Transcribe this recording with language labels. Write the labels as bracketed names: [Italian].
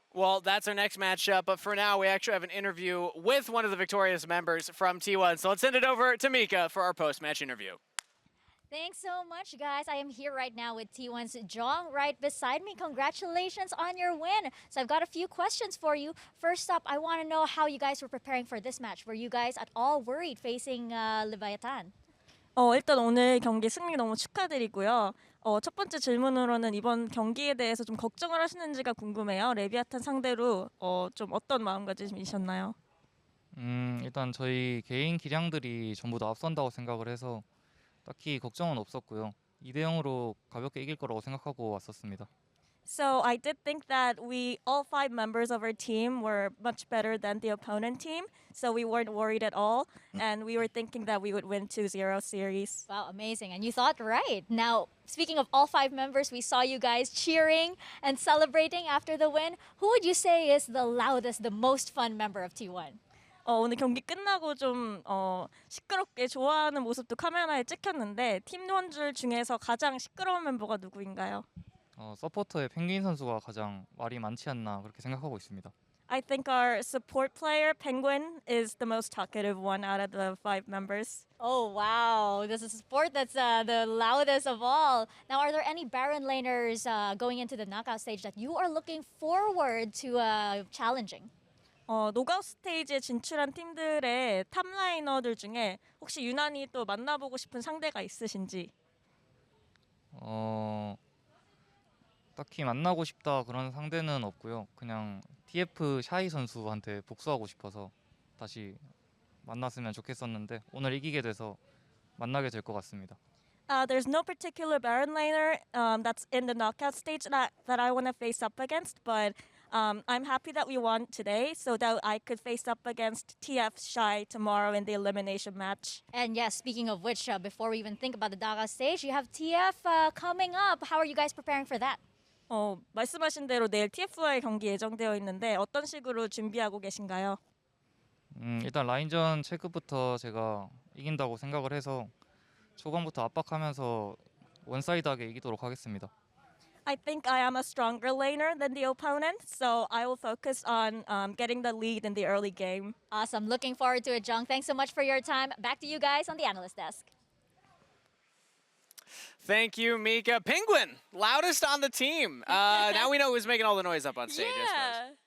[English] Well, that's our next matchup, but for now, we actually have an interview with one of the victorious members from T1. So let's send it over to Mika for our post-match interview. Thanks so much, guys. I am here right now with T1's Jong right beside me. Congratulations on your win. So I've got a few questions for you. First up, I want to know how you guys were preparing for this match. Were you guys at all worried facing Leviathan? [Korean] 일단 오늘 경기 승리 너무 축하드리고요. 첫 번째 질문으로는 이번 경기에 대해서 좀 걱정을 하시는지가 궁금해요. 레비아탄 상대로 좀 어떤 마음가짐이셨나요? 일단 저희 개인 기량들이 전부 다 앞선다고 생각을 해서 딱히 걱정은 없었고요. 2대 0으로 가볍게 이길 거라고 생각하고 왔었습니다. [English] So I did think that all 5 members of our team were much better than the opponent team. So we weren't worried at all. And we were thinking that we would win 2-0 series. Wow, amazing. And you thought right. Now, speaking of all 5 members, we saw you guys cheering and celebrating after the win. Who would you say is the loudest, the most fun member of T1? [Korean] 오늘 경기 끝나고 좀 시끄럽게 좋아하는 모습도 카메라에 찍혔는데 팀원들 중에서 가장 시끄러운 멤버가 누구인가요? 서포터의 펭귄 선수가 가장 말이 많지 않나 그렇게 생각하고 있습니다. [English] I think our support player, Penguin, is the most talkative one out of the 5 members. Oh, wow. This is a sport that's the loudest of all. Now, are there any Baron laners going into the knockout stage that you are looking forward to challenging? [Korean] 노가웃 스테이지에 진출한 팀들의 탑라이너들 중에 혹시 유난히 또 만나보고 싶은 상대가 있으신지? 딱히 만나고 싶다 그런 상대는 없고요. 그냥 TF 샤이 선수한테 복수하고 싶어서 다시 만났으면 좋겠었는데 오늘 이기게 돼서 만나게 될 것 같습니다. [English] There's no particular Baron laner that's in the knockout stage that I want to face up against, but I'm happy that we won today so that I could face up against TF Shy tomorrow in the elimination match. And yes, speaking of which, before we even think about the knockout stage, you have TF coming up. How are you guys preparing for that? [Korean] 말씀하신 대로 내일 TF와의 경기 예정되어 있는데 어떤 식으로 준비하고 계신가요? 일단 라인전 체크부터 제가 이긴다고 생각을 해서 초반부터 압박하면서 원사이드하게 이기도록 하겠습니다. [English] I think I am a stronger laner than the opponent, so I will focus on getting the lead in the early game. Awesome. Looking forward to it, Jung. Thanks so much for your time. Back to you guys on the analyst desk. Thank you, Mika. Penguin, loudest on the team. Now we know who's making all the noise up on stage, I suppose.